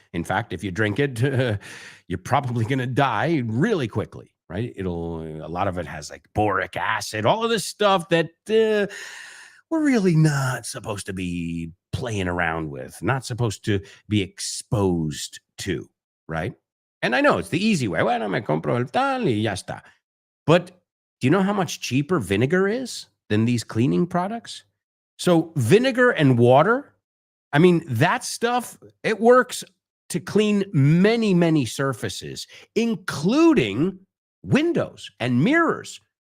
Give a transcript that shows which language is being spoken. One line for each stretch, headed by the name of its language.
English: In fact, if you drink it, you're probably going to die really quickly, right? A lot of it has like boric acid, all of this stuff that we're really not supposed to be playing around with, not supposed to be exposed to, right? And I know it's the easy way.
Spanish: Bueno, me compro el tal y ya está.
English: But do you know how much cheaper vinegar is than these cleaning products? So vinegar and water, I mean, that stuff, it works to clean many, many surfaces, including windows and mirrors.